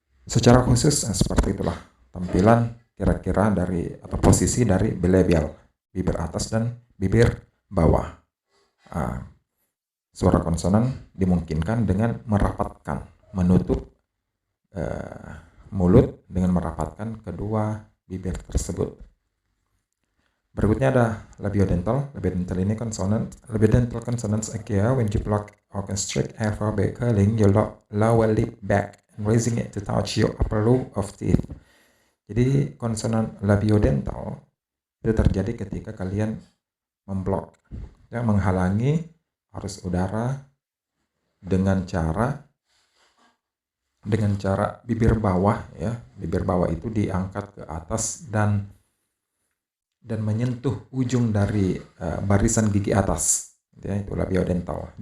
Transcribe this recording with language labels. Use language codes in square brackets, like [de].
[id] Secara khusus seperti itulah tampilan kira-kira dari atau posisi dari bilabial, bibir atas dan bibir bawah. Suara konsonan dimungkinkan dengan merapatkan, menutup mulut dengan merapatkan kedua bibir tersebut. Berikutnya ada labiodental. Labiodental ini consonant. [en] Labiodental consonants occur when you block or constrict airflow by curling your lower lip back and raising it to touch your upper row of teeth. [id] Jadi konsonan labiodental itu terjadi ketika kalian memblok, yang menghalangi arus udara dengan cara bibir bawah ya. Bibir bawah itu diangkat ke atas dan menyentuh ujung dari barisan gigi atas ya, itu labiodental.